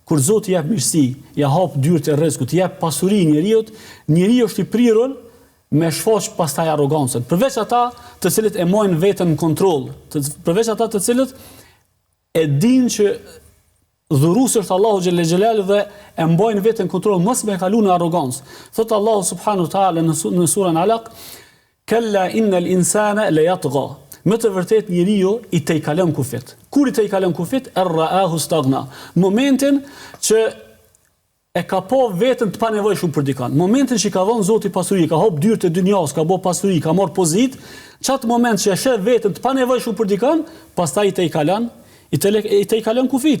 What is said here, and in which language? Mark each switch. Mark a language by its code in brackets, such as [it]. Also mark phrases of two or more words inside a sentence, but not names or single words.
[sq] kur Zoti jep mirësi, ja hap dyert e rrezikut, jep pasuri njeriu është i prirur me shfaq pastaj arrogancën. Përveç ata të cilët e mojnë veten në kontroll, përveç ata të cilët e dinë që dhuruesi është [ar] الله جل جلاله [sq] dhe e mbajnë veten në kontroll, mos me kalu në arrogancë. Thot [ar] الله سبحانه وتعالى [sq] në surën Alaq, [ar] "كلا إن الإنسان ليطغى." [sq] Me të vërtet njeriu i tejkalon kufit. Kur i tejkalon kufit, [ar] رآه استغنى. [sq] Momentin që e ka po veten të panevojshëm për dikon. Momentin që ka dhënë Zoti pasuri, ka hap dyert e dynjas, ka bë pasuri, ka marr pozitë, çat moment që e sheh veten të panevojshëm për dikon, pastaj i tejkalon kufit.